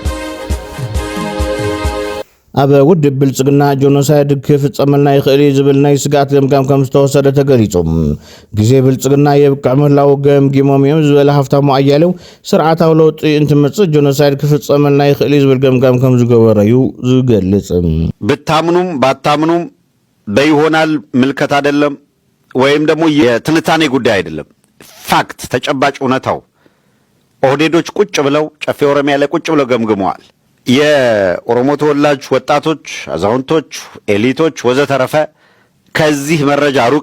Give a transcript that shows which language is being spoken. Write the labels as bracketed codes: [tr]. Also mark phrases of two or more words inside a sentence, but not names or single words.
[ti] ኣብ ውድብ ብልጽግና ጆኖሳይድ ክፍጸመልና ይኽእል ዝብል ናይ ስጋት ገምጋም ከም ዝተወሰደ ተገሊጹ ግዜ ብልጽግና የብቅዕ ምህላው ገምጊሞም እዮም ዝበለ ሃፍታሙ ኣያሌው ስርዓታዊ ለውጢ እንትመጽእ ጆኖሳይድ ክፍጸመልና ይኽእል ዝብል ገምጋም ከም ዝገበረዩ ዝገልጽ [am] ብታምኑም ባታምኑም በይሆናል ምልከት አይደለም ወይም ደግሞ የትንታኔ ጉዳይ አይደለም ፋክት ተጨባጭ እውነታው ኦህዴዶች ቁጭ ብለው ጨፌ ኦሮሚያ ላይ ቁጭ ብለው ገምግመዋል የኦሮሞ ተወላጅ ወጣቶች አዛውንቶች ኤሊቶች ወዘተረፈ ከዚህ መረጃ ሩቅ